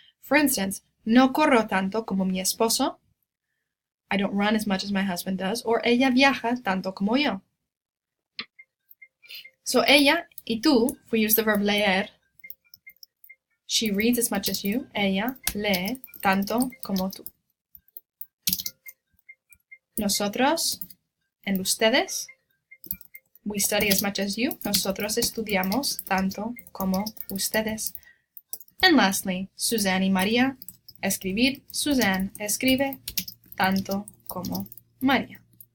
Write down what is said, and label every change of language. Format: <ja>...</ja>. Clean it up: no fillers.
<en>For instance,</en> <es>no corro tanto como mi esposo.</es> <en>I don't run as much as my husband does.</en> <es>Or ella viaja tanto como yo.</es> <en>So ella y tú, if we use the verb leer, she reads as much as you.</en> <es>Ella lee tanto como tú.</es> <en>Nosotros and ustedes, we study as much as you.</en> <es>Nosotros estudiamos tanto como ustedes.</es> <en>And lastly,</en> <es>Suzanne y María, escribir. Suzanne escribe tanto como María.</es>